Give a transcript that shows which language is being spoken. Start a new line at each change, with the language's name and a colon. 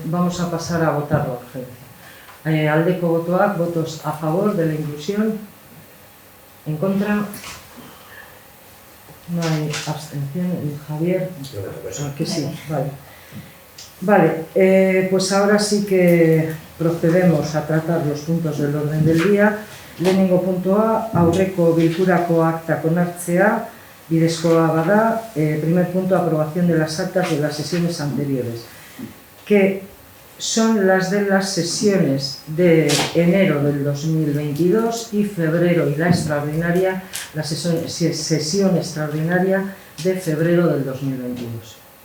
Spanish: Vamos a pasar a votar la urgencia.
Basque: Aldeko botoak,
Spanish: votos a favor de la inclusión. En contra. No hay abstención. Javier. Que sí, vale. Vale, pues ahora sí que procedemos a tratar los puntos del orden del día.
Basque: Lehenengo puntua, aurreko bilkurako aktak onartzea, bidezkoa bada.
Spanish: Primer punto, aprobación de las actas de las sesiones anteriores, que son las de las sesiones de enero del 2022 y febrero, y la extraordinaria, la sesión extraordinaria de febrero del 2022.